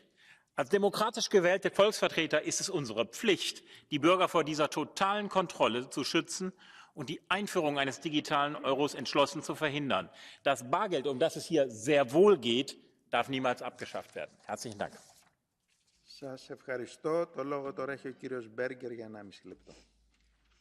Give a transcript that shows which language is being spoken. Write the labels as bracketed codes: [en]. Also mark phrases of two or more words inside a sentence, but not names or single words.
[de] Als demokratisch gewählte Volksvertreter ist es unsere Pflicht, die Bürger vor dieser totalen Kontrolle zu schützen und die Einführung eines digitalen Euros entschlossen zu verhindern. Das Bargeld, um das es hier sehr wohl geht, darf niemals abgeschafft werden. Herzlichen Dank. [el] Σας ευχαριστώ. Το λόγο τώρα έχει ο κύριος Μπέργκερ για 1,5 λεπτό.